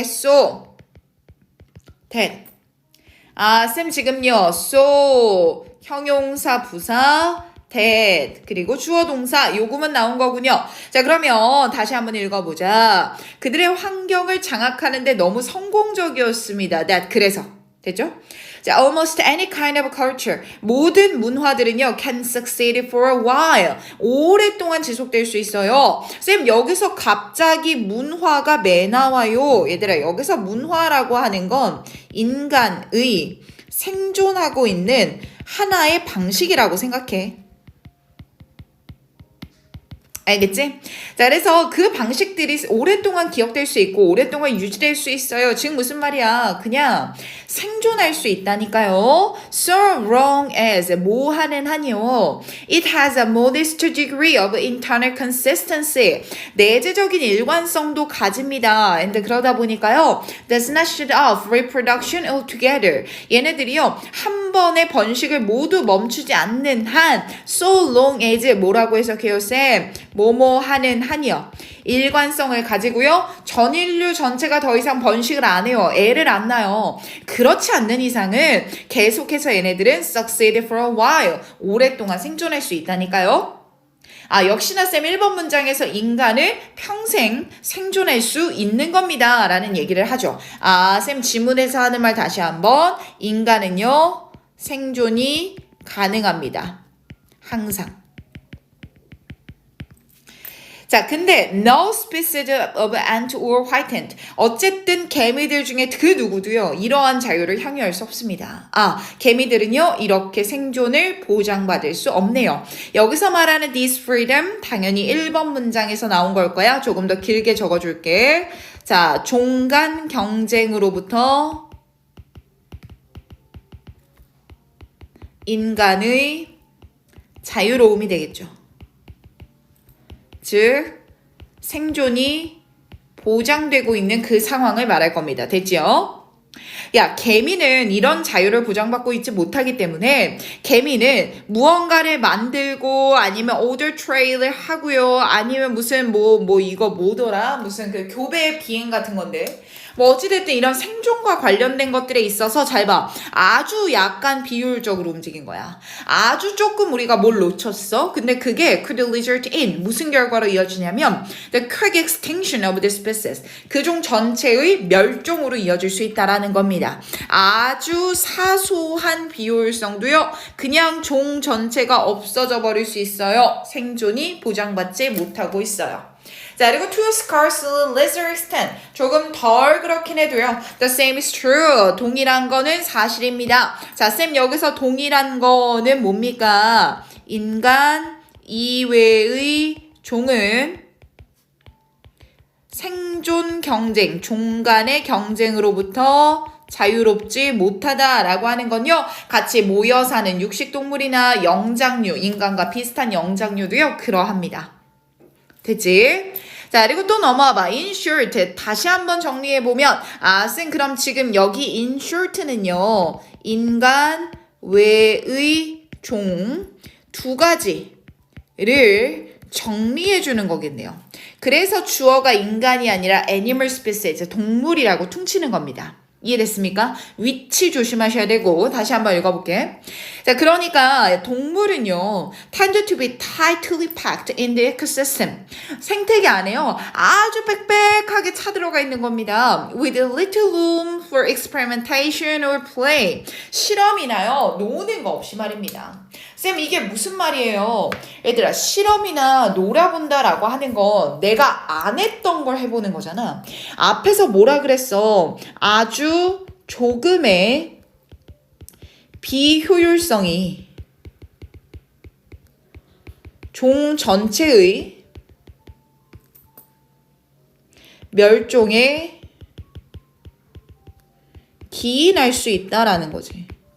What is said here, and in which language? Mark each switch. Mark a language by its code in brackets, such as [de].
[en] so that. [ko] 쌤 지금요, so 형용사, 부사, that, 그리고 주어 동사, 요금은 나온 거군요. 자, 그러면 다시 한번 읽어보자. 그들의 환경을 장악하는데 너무 성공적이었습니다. that, 그래서. 됐죠? [en] 자, almost any kind of culture. [ko] 모든 문화들은요, [en] can succeed for a while. [ko] 오랫동안 지속될 수 있어요. 쌤, 여기서 갑자기 문화가 매 나와요. 얘들아, 여기서 문화라고 하는 건 인간의 생존하고 있는 하나의 방식이라고 생각해. 알겠지? 자, 그래서 그 방식들이 오랫동안 기억될 수 있고 오랫동안 유지될 수 있어요. 지금 무슨 말이야? 그냥 생존할 수 있다니까요. [en] So long as [ko] 뭐 하는 한이요. [en] It has a modest degree of internal consistency. [ko] 내재적인 일관성도 가집니다. And 그러다 보니까요. [en] Does not shut off reproduction altogether. [ko] 얘네들이요. 한 번의 번식을 모두 멈추지 않는 한 [en] so long as [ko] 뭐라고 해석해요, 쌤? 뭐뭐 하는 한이요. 일관성을 가지고요. 전 인류 전체가 더 이상 번식을 안 해요. 애를 안 낳아요. 그렇지 않는 이상은 계속해서 얘네들은 [en] succeed for a while. [ko] 오랫동안 생존할 수 있다니까요. 역시나 쌤 1번 문장에서 인간은 평생 생존할 수 있는 겁니다. 라는 얘기를 하죠. 쌤 지문에서 하는 말 다시 한번. 인간은요. 생존이 가능합니다. 항상. [en] 자, 근데 no species of ant or white ant. [ko] 어쨌든 개미들 중에 그 누구도요. 이러한 자유를 향유할 수 없습니다. 개미들은요. 이렇게 생존을 보장받을 수 없네요. 여기서 말하는 [en] this freedom [ko] 당연히 1번 문장에서 나온 걸 거야. 조금 더 길게 적어줄게. 자, 종간 경쟁으로부터 인간의 자유로움이 되겠죠. 즉 생존이 보장되고 있는 그 상황을 말할 겁니다. 됐지요? 야, 개미는 이런 자유를 보장받고 있지 못하기 때문에 개미는 무언가를 만들고 아니면 order trail을 하고요. 아니면 무슨 이거 뭐더라? 무슨 그 교배 비행 같은 건데 뭐 어찌됐든 이런 생존과 관련된 것들에 있어서 잘 봐. 아주 약간 비효율적으로 움직인 거야. 아주 조금 우리가 뭘 놓쳤어. 근데 그게 [en] could result in [ko] 무슨 결과로 이어지냐면 [en] the quick extinction of the species. [ko] 그 종 전체의 멸종으로 이어질 수 있다라는 겁니다. 아주 사소한 비효율성도요. 그냥 종 전체가 없어져 버릴 수 있어요. 생존이 보장받지 못하고 있어요. [en] 자, 그리고 to a scarcely lesser extent. [ko] 조금 덜 그렇긴 해도요. [en] The same is true. [ko] 동일한 거는 사실입니다. 자, 쌤 여기서 동일한 거는 뭡니까? 인간 이외의 종은 생존 경쟁, 종 간의 경쟁으로부터 자유롭지 못하다라고 하는 건요. 같이 모여 사는 육식동물이나 영장류, 인간과 비슷한 영장류도요. 그러합니다. 됐지? 자, 그리고 또 넘어와봐. [en] in short. [ko] 다시 한번 정리해보면, 쌤, 그럼 지금 여기 [en] in short [ko] 는요, 인간 외의 종 두 가지를 정리해주는 거겠네요. 그래서 주어가 인간이 아니라 [en] animal species, [ko] 동물이라고 퉁치는 겁니다. 이해됐습니까? 위치 조심하셔야 되고 다시 한번 읽어볼게. 자, 그러니까 동물은요 [en] tend to be tightly packed in the ecosystem. [ko] 생태계 안에요 아주 빽빽하게 차들어가 있는 겁니다. [en] With little room for experimentation or play. [ko] 실험이나요 노는 거 없이 말입니다. 쌤 이게 무슨 말이에요? 얘들아 실험이나 놀아본다라고 하는 건 내가 안 했던 걸 해보는 거잖아. 앞에서 뭐라 그랬어? 아주 조금의 비효율성이 종 전체의 멸종에 기인할 수 있다라는 거지.